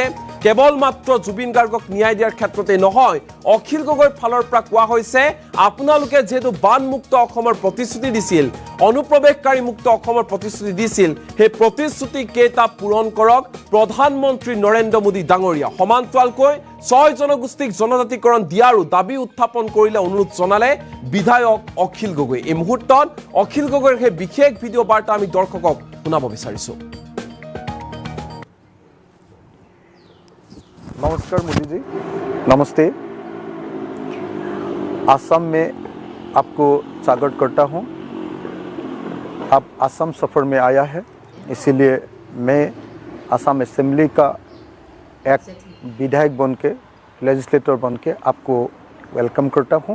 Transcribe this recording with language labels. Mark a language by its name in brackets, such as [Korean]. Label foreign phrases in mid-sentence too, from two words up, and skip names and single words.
[Assamese] কেৱল মাত্ৰ জুবিন গাৰ্গক ন্যায় দিয়াৰ ক্ষেত্ৰতে নহয়, অখিল গগৈৰ ফালৰ পৰা কোৱা হৈছে আপোনালোকে যিহেতু বানমুক্ত অসমৰ প্ৰতিশ্ৰুতি দিছিল, অনুপ্ৰৱেশকাৰী মুক্ত অসমৰ প্ৰতিশ্ৰুতি দিছিল, সেই প্ৰতিশ্ৰুতি কেইটা পূৰণ কৰক প্ৰধানমন্ত্ৰী নৰেন্দ্ৰ মোদী ডাঙৰীয়া। সমান্তৰালকৈ 6 জনগোষ্ঠীক জনজাতিকৰণ দিয়াৰো দাবী উত্থাপন কৰিলে, অনুৰোধ জনালে বিধায়ক অখিল গগৈ। এই মুহূৰ্তত অখিল গগৈৰ সেই বিশেষ ভিডিঅ' বাৰ্তা আমি দৰ্শকক শুনাব বিচাৰিছোঁ। [Hindi] नमस्कार मोदी जी, नमस्ते। असम में आपको स्वागत करता हूं। आप असम सफ़र में आया है, इसीलिए मैं असम असेंबली का एक विधायक बन के, लेजिस्लेटर बन के आपको वेलकम करता हूं।